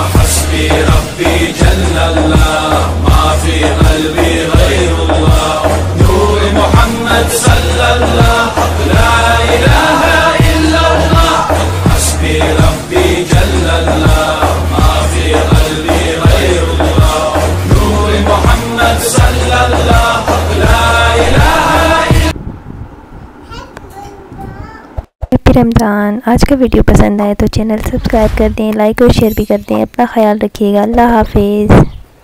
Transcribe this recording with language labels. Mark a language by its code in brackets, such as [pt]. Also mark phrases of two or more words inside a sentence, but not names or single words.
[ar] حسبي ربي جل الله ما في قلبي غير الله نور محمد صلى الله لا إله إلا الله. حسبي ربي جل الله ما في قلبي غير الله نور محمد صلى الله لا إله إلا الله. [hi] हैप्पी रमज़ान। आज का वीडियो पसंद आए तो चैनल सब्सक्राइब कर दें, लाइक और शेयर भी कर दें। अपना ख्याल रखिएगा। अल्लाह हाफिज़।